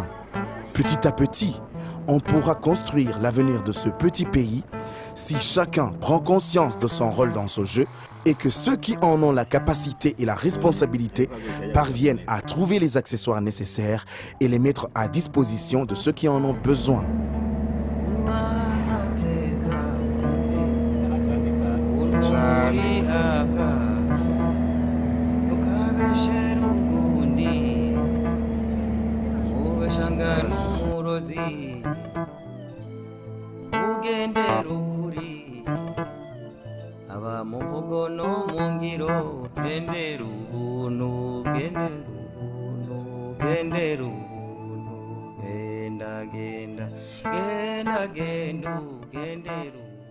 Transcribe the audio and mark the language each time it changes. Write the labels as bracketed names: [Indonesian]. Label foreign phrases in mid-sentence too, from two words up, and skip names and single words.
[French] Petit à petit, on pourra construire l'avenir de ce petit pays si chacun prend conscience de son rôle dans ce jeu et que ceux qui en ont la capacité et la responsabilité parviennent à trouver les accessoires nécessaires et les mettre à disposition de ceux qui en ont besoin. [Kinyarwanda] Charlie ubeshera ubundi ubeshangana umurozi ugendera ukuri aba mu mvugo no mu ngiro gendera ubuntu gendera ubuntu gendera ubuntu genda genda genda genda gendera